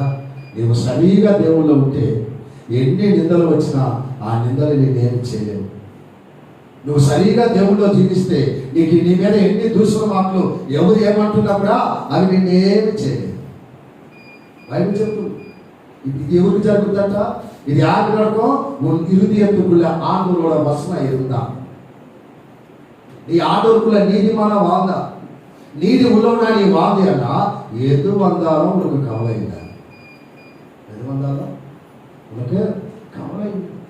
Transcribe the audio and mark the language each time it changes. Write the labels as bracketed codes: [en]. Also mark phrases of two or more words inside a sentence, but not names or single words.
[te] నీవు సరిగా దేవుళ్ళు ఉంటే ఎన్ని నిందలు వచ్చినా ఆ నిందలు నేనేమి చేయలేవు. నువ్వు సరిగా దేవుళ్ళో జీవిస్తే నీకు నీ మీద ఎన్ని దూషణ మాటలు ఎవరు ఏమంటున్నా కూడా అవి నిన్నేమి చేయలేవు. బైబిల్ చెప్తుంది, ఇది ఎవరికి జరుగుతుందట, ఇది [ta] யாருக்கு நடக்கும்? உன் இருதயத்துக்குள்ள ஆண்டவரோட வசனம் இருந்தா, நீ ஆண்டவருக்குள்ள நீதிமான வாழ்ந்தா, நீதி உள்ளவனா நீ வாழ்ந்தியன்னா எது வந்தாலும் உனக்கு கவலை இல்லை. எது வந்தாலும் உனக்கு கவலை இல்லை.